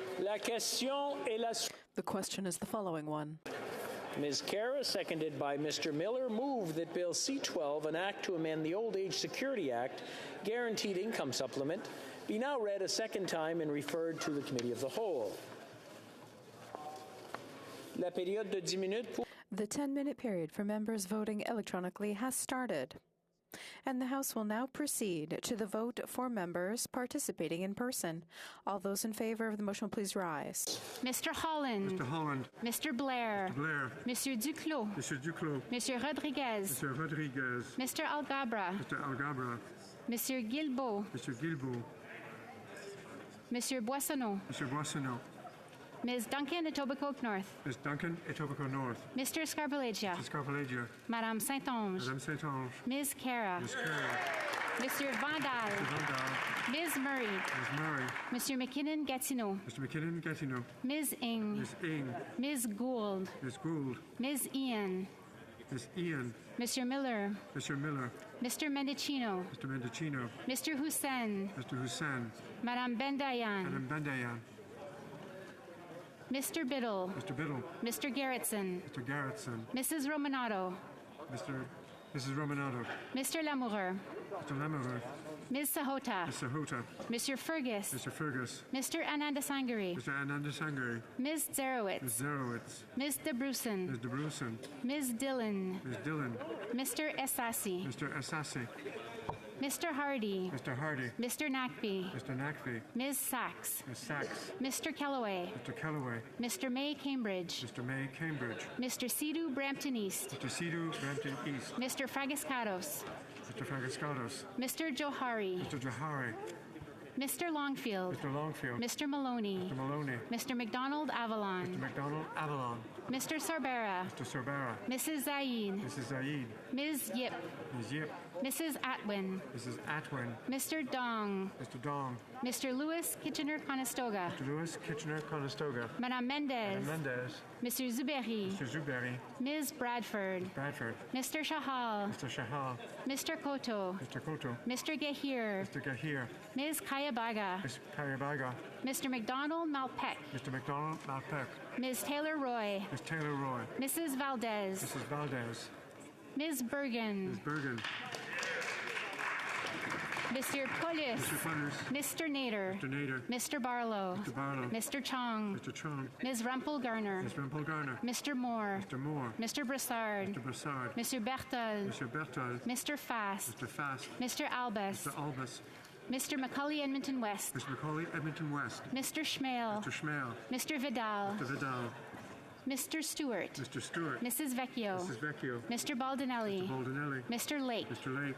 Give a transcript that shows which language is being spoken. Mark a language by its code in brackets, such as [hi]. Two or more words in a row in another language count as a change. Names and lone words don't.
[fr] La question est la [en] The question is the following one. Ms. Kara, seconded by Mr. Miller, move that Bill C-12, an act to amend the Old Age Security Act, Guaranteed Income Supplement, be now read a second time and referred to the Committee of the Whole. [fr] La période de 10 minutes pour... [en] The 10-minute period for members voting electronically has started, and the House will now proceed to the vote for members participating in person. All those in favor of the motion, please rise. Mr. Holland. Mr. Holland. Mr. Blair. Mr. Blair. [fr] Monsieur Duclos. Monsieur Duclos. Monsieur Rodriguez. [en] Mr. Rodriguez. Mr. Algabra. Mr. Algabra. [fr] Monsieur Guilbeault. [en] Mr. Guilbeault. [fr] Monsieur Boissonneau. [en] Mr. Boissonneau. Ms. Duncan, Etobicoke North. Ms. Duncan, Etobicoke North. Mr. Scarpellegia. Mr. Scarpellegia. [fr] Madame Saint-Onge. Madame Saint-Onge. [en] Ms. Cara. Ms. Cara. [fr] Monsieur Vandal. [en] Mr. Vandal. Ms. Murray. Ms. Murray. [fr] Monsieur McKinnon Gatineau. [en] Mr. McKinnon Gatineau. Ms. Ing. Ms. Ing. Ms. Gould. Ms. Gould. Ms. Ian. Ms. Ian. Mr. Miller. Mr. Miller. Mr. Mendicino. Mr. Mendicino. Mr. Hussein. Mr. Hussein. [fr] Madame Bendayan. Madame Bendayan. [en] Mr. Biddle. Mr. Biddle. Mr. Garrettson. Mr. Garrettson. Mrs. Romanato. Mrs. Romanato. Mr. Lamoureux. Mr. Lamoureux. Ms. Sahota. Ms. Sahota. Mr. Fergus. Mr. Fergus. Mr. Anandasangari. Mr. Anandasangari. Ms. Zerowitz. Ms. Zerowitz. Ms. DeBrusen. Ms. DeBrusen. Ms. Dillon. Ms. Dillon. Mr. Essasi. Mr. Essasi. Mr. Hardy. Mr. Hardy. Mr. Nackby. Mr. Nackby. Ms. Sachs. Ms. Sachs. Mr. Kellaway. Mr. Kellaway. Mr. May Cambridge. Mr. May Cambridge. Mr. Sidhu Brampton East. Mr. Sidhu Brampton East. Mr. Fragascados. Mr. Fragascados. Mr. Johari. Mr. Johari. Mr. Longfield. Mr. Longfield. Mr. Maloney. Mr. Maloney. Mr. McDonald Avalon. Mr. McDonald Avalon. Mr. Sarbera. Mr. Sarbera. Mrs. Zaid. Mrs. Zaid. Ms. Yip. Ms. Yip. Mrs. Atwin. Mrs. Atwin. Mr. Dong. Mr. Dong. Mr. Lewis Kitchener-Conestoga. Mr. Lewis Kitchener-Conestoga. [fr] Madame Mendez. Madame Mendez. [en] Mr. Zuberi. Mr. Zuberi. Ms. Bradford. Ms. Bradford. Mr. Shahal. Mr. Shahal. Mr. Koto. Mr. Koto. Mr. Gahir. Mr. Gahir. Ms. Kayabaga. Ms. Kayabaga. Mr. McDonald Malpeck. Mr. McDonald Malpeck. Ms. Taylor Roy. Ms. Taylor Roy. Mrs. Valdez. Mrs. Valdez. Ms. Bergen. Ms. Bergen. Mr. Polis. Mr. Funners. Mr. Nader. Mr. Nader. Mr. Barlow. Mr. Barlow. Mr. Chong. Mr. Chong. Ms. Rumpel Garner. Ms. Rumpel Garner. Mr. Moore. Mr. Moore. Mr. Brassard. Mr. Brassard. Mr. Berthold. Mr. Berthold. Mr. Fast. Mr. Fast. Mr. Albus. Mr. Albus. Mr. Macaulay Edmonton West. Mr. Macaulay Edmonton West. Mr. Schmale. Mr. Schmale. Mr. Vidal. Mr. Vidal. Mr. Stewart. Mr. Stewart. Mrs. Vecchio. Mrs. Vecchio. Mr. Baldinelli. Mr. Baldinelli. Mr. Lake. Mr. Lake.